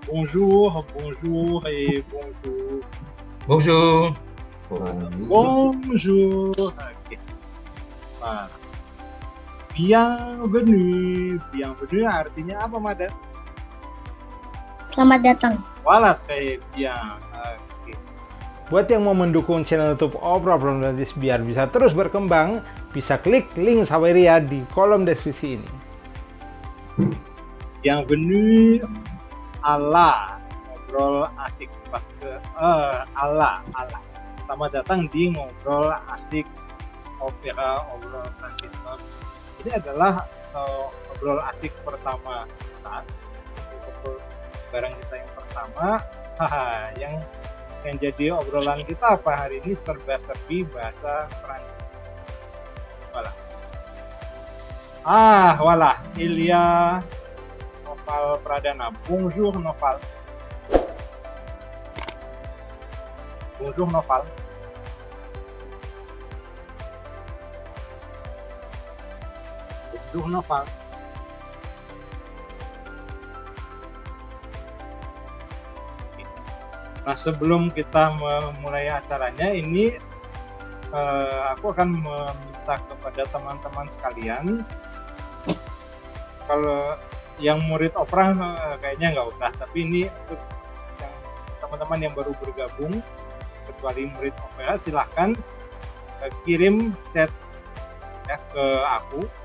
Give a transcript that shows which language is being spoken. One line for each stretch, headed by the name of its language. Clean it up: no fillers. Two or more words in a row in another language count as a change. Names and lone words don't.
French: bonjour, bonjour et bonjour. Bonjour. Bonjour.
Indonesian: Oke. Nah,
French: bienvenue.
Indonesian: Bienvenue artinya apa, Mada? Selamat datang.
French: Voilà, très bien.
Indonesian: Oke. Buat yang mau mendukung channel YouTube Obral Prancis biar bisa terus berkembang, bisa klik link Saweria di kolom deskripsi ini. Bienvenue ala ngobrol asik pakai ala. Selamat datang di ngobrol asik opera obrol Prancis. Ini adalah ngobrol asik pertama kita, barang kita yang pertama. yang jadi obrolan kita apa hari ini serba-serbi bahasa Prancis.
French: Voilà. Il y a Noval Pradana. Bonjour Noval. Bonjour Noval. Bonjour Noval.
Indonesian: Nah, sebelum kita memulai acaranya ini aku akan meminta kepada teman-teman sekalian, kalau yang murid opera kayaknya nggak usah, tapi ini untuk yang teman-teman yang baru bergabung, kecuali murid opera, silahkan kirim chat ke aku,